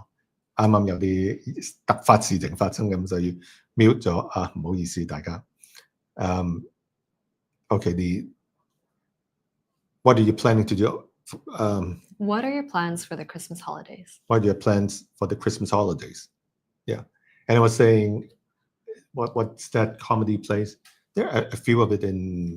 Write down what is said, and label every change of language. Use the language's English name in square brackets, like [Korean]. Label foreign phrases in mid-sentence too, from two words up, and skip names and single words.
[Cantonese] 啱啱有啲突發事情發生咁，就要 mute 咗啊！唔好意思，大家。 [English] Okay, what are you planning to do? What are your plans for the Christmas holidays? What are your plans for the Christmas holidays? Yeah, and I was saying, what's that comedy place? There are a few of it in